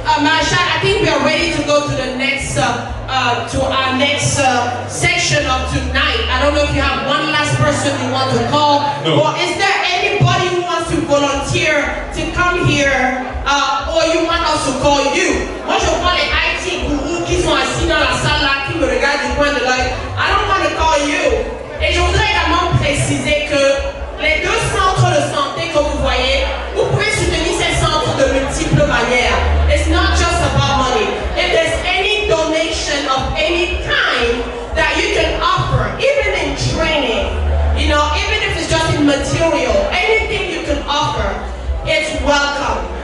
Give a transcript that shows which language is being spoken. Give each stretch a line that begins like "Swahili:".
English: Marsha, I think we are ready to go to the next our next section of tonight. I don't know if you have one last person you want to call, or is there anybody who wants to volunteer to come here, or you want us to call you?
French: Moi, je vois les IT gourous qui sont assis dans la salle là, qui me regardent du coin de l'œil.
English: I don't want to call you.
French: Et je voudrais également préciser que les deux centres de santé que vous voyez, vous pouvez soutenir ces centres de multiples manières.
English: It's not just about money. If there's any donation of any kind that you can offer, even in training, you know, even if it's just in material, anything you can offer, it's welcome.